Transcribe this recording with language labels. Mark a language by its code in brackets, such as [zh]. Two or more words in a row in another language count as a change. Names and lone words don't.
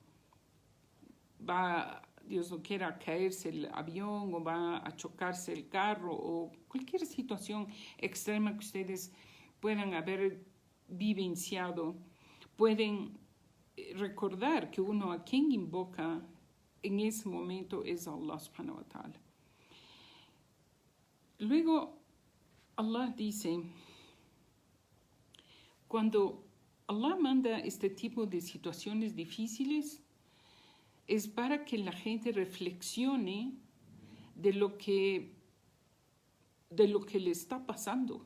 [es] va, Dios no quiera, a caerse el avión o va a chocarse el carro o cualquier situación extrema que ustedes puedan haber vivenciado, pueden recordar que uno a quien invoca en ese momento es Allah [ar] سبحانه وتعالى. [es] Luego Allah dice, cuando Allah manda este tipo de situaciones difíciles, es para que la gente reflexione de lo que le está pasando.